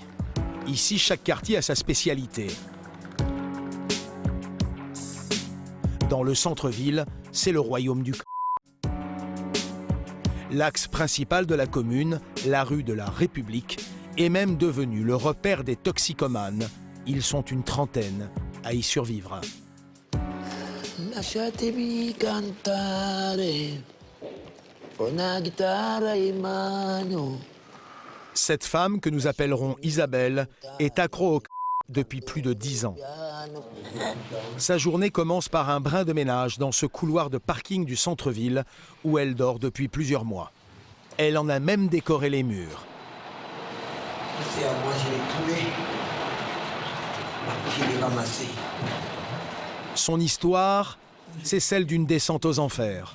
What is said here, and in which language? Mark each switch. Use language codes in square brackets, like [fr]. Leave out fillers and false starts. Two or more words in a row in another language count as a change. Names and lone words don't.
[fr] Ici, chaque quartier a sa spécialité. Dans le centre-ville, c'est le royaume du L'axe principal de la commune, la rue de la République, est même devenu le repère des toxicomanes. Ils sont une trentaine à y survivre. [it] Lasciatemi cantare, una chitarra in mano. [fr] Cette femme, que nous appellerons Isabelle, est accro au depuis plus de 10 ans. Sa journée commence par un brin de ménage dans ce couloir de parking du centre-ville où elle dort depuis plusieurs mois. Elle en a même décoré les murs. Son histoire, c'est celle d'une descente aux enfers.